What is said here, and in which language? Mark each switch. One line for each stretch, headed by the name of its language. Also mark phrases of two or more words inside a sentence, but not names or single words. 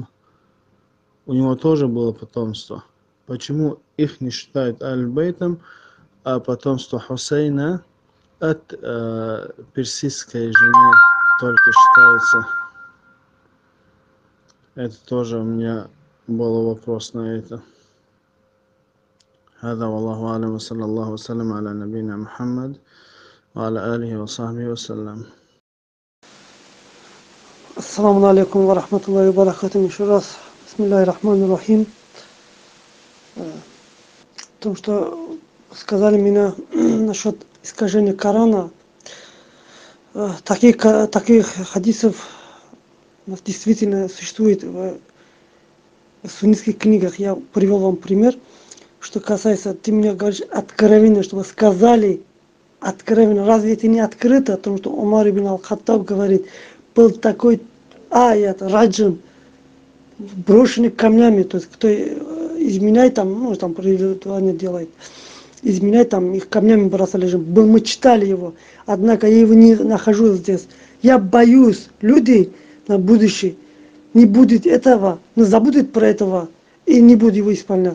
Russian: У него тоже было потомство. Почему их не считают аль-бейтом, а потомство Хусейна от персидской жены только считается? Это тоже у меня был вопрос на это.
Arabic: هذا والله أعلم وصلى الله وسلم على نبينا محمد وعلى آله وصحبه وسلم. السلام عليكم ورحمة الله وبركاته.
Russian: Еще раз.
Arabic: بسم الله الرحمن الرحيم.
Russian: О том, что сказали меня насчет искажения Корана. Таких хадисов действительно существует в суннитских книгах. Я привел вам пример. Что касается, ты мне говоришь откровенно, чтобы сказали откровенно. Разве это не открыто? О том, что Умар ибн аль-Хаттаб говорит, был такой аят, раджим, брошенный камнями. То есть, кто изменяет там, там прилетание делает, изменяет там, их камнями бросали. Мы читали его, однако я его не нахожу здесь. Я боюсь, люди на будущее не будет этого, но забудут про этого и не будут его исполнять.